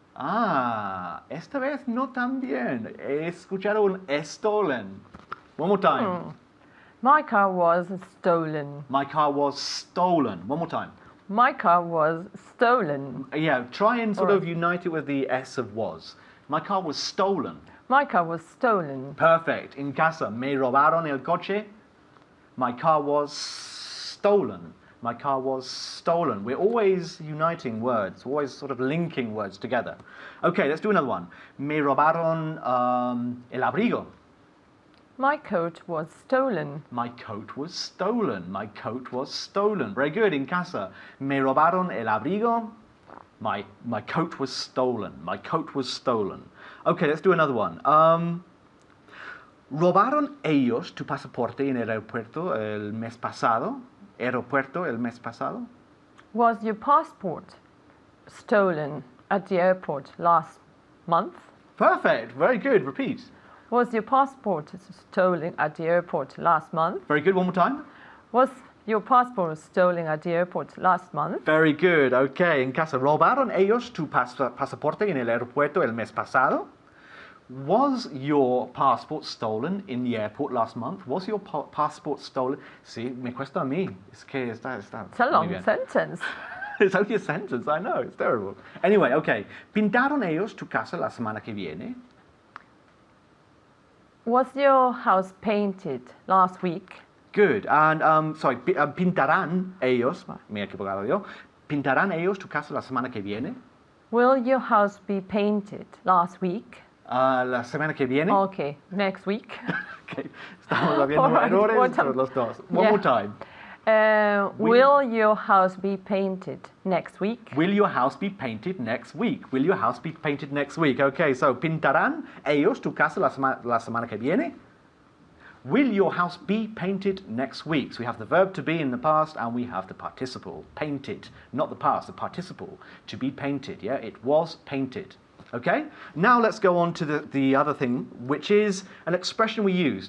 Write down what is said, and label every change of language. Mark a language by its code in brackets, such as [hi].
[es] Ah, esta vez no tan bien. He escuchado un stolen. [en] One more time. My car was stolen. My car was stolen. One more time. My car was stolen. Yeah, try and sort of unite it with the S of was. My car was stolen. My car was stolen. Perfect. [es] In casa, me robaron el coche. [en] My car was stolen. My car was stolen. We're always uniting words, always sort of linking words together. Okay, let's do another one. [es] Me robaron el abrigo. [en] My coat was stolen. My coat was stolen. My coat was stolen. Very good. [es] In casa. Me robaron el abrigo. [en] My coat was stolen. My coat was stolen. Okay, let's do another one. [es] ¿Robaron ellos tu pasaporte en el aeropuerto el mes pasado? Aeropuerto el mes pasado? [en] Was your passport stolen at the airport last month? Perfect. Very good. Repeat. Was your passport stolen at the airport last month? Very good. One more time. Was your passport stolen at the airport last month? Very good. Okay. [es] En casa, ¿robaron ellos tu pasaporte en el aeropuerto el mes pasado? [en] Was your passport stolen in the airport last month? Was your passport stolen? [es] Sí, me cuesta a mí. Es que está. [en] It's a long [es] muy bien. [en] sentence. It's only a sentence, I know, it's terrible. Anyway, okay. [es] ¿Pintaron ellos tu casa la semana que viene? [en] Was your house painted last week? Good. And, [es] ¿pintarán ellos? Me he equivocado yo. ¿Pintarán ellos tu casa la semana que viene? [en] Will your house be painted last week? [es] La semana que viene. [en] Okay, next week. [es] Okay. Estamos habiendo [en] All right, [es] errores [en] one time. [es] entre los dos. [en] One Yeah. more time. Will your house be painted next week? Will your house be painted next week? Will your house be painted next week? Okay, so [es] ¿pintarán ellos tu casa la semana que viene? [en] Will your house be painted next week? So we have the verb to be in the past and we have the participle, painted, not the past, the participle, to be painted, yeah? It was painted. Okay? Now let's go on to the other thing, which is an expression we use.